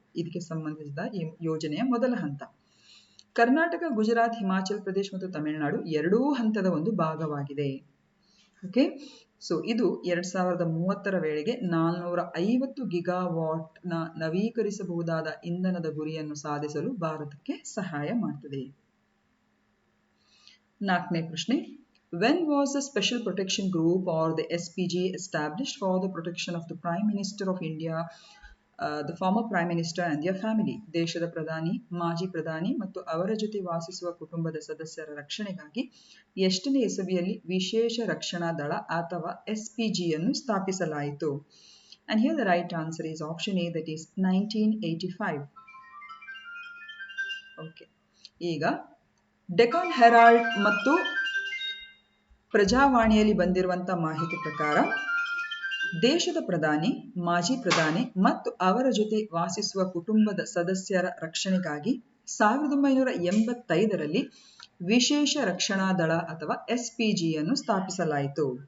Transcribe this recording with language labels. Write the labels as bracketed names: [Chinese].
[Kannada] ಇದಕ್ಕೆ ಸಂಬಂಧಿಸಿದ ಈ ಯೋಜನೆಯ ಮೊದಲ ಹಂತ. ಕರ್ನಾಟಕ, ಗುಜರಾತ್, ಹಿಮಾಚಲ ಪ್ರದೇಶ ಮತ್ತು ತಮಿಳುನಾಡು ಎರಡೂ ಹಂತದ ಒಂದು ಭಾಗವಾಗಿದೆ. ಓಕೆ, ಸೊ ಇದು 2030ರ ವೇಳೆಗೆ 450 ಗಿಗಾವಾಟ್ನ ನವೀಕರಿಸಬಹುದಾದ ಇಂಧನದ ಗುರಿಯನ್ನು ಸಾಧಿಸಲು ಭಾರತಕ್ಕೆ ಸಹಾಯ ಮಾಡುತ್ತದೆ. 4ನೇ ಪ್ರಶ್ನೆ, [English] when was the Special Protection Group or the SPG established for the protection of the Prime Minister of India, the former Prime Minister and their family? [Kannada] ದೇಶದ ಪ್ರಧಾನಿ, ಮಾಜಿ ಪ್ರಧಾನಿ ಮತ್ತು ಅವರ ಜೊತೆ ವಾಸಿಸುವ ಕುಟುಂಬದ ಸದಸ್ಯರ ರಕ್ಷಣೆಗಾಗಿ ಎಷ್ಟನೇ ಇಸವಿಯಲ್ಲಿ ವಿಶೇಷ ರಕ್ಷಣಾ ದಳ ಅಥವಾ SPGಯನ್ನು ಸ್ಥಾಪಿಸಲಾಯಿತು? [English] And here the right answer is option A, that is 1985. [Kannada] Okay, ಈಗ ಡೆಕಾನ್ ಹೆರಾಲ್ಡ್ ಮತ್ತು ಪ್ರಜಾವಾಣಿಯಲ್ಲಿ ಬಂದಿರುವಂತಹ ಮಾಹಿತಿ ಪ್ರಕಾರ ದೇಶದ ಪ್ರಧಾನಿ, ಮಾಜಿ ಪ್ರಧಾನಿ ಮತ್ತು ಅವರ ಜೊತೆ ವಾಸಿಸುವ ಕುಟುಂಬದ ಸದಸ್ಯರ ರಕ್ಷಣೆಗಾಗಿ 1985ರಲ್ಲಿ ವಿಶೇಷ ರಕ್ಷಣಾ ದಳ ಅಥವಾ SPGಯನ್ನು ಸ್ಥಾಪಿಸಲಾಯಿತು.